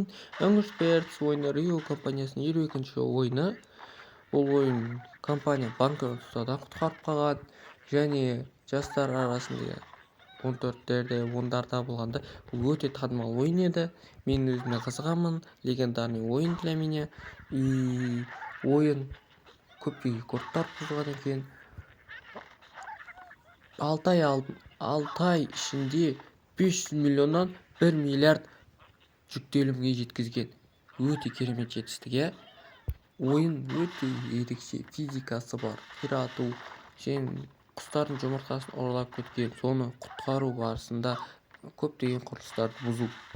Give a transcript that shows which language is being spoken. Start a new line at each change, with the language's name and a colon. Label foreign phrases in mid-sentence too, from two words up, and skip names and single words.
Kazakh: Angry Birds ойыны Rio компаниясының 22-ші ойыны. Бұл ойын компания банкроттықтан құтқарып қалған және жастар арасында 14-терде 10-дарда болғанда бұл өте танымал ойын еді. Мен өзіме қызығамын. Легендарный ойын
Russian: для меня.
Kazakh: И ойын көптеген рекордтар бұзған екен. 6 ай ішінде 500 миллионнан 1 миллиард жүктелімге жеткізген. Өте керемет жетістік. Ойын өте ерекше, физикасы бар, қирату және құстардың жұмыртқасын ұрлап кеткен, соны құтқару барысында көптеген құрылыстарды бұзу.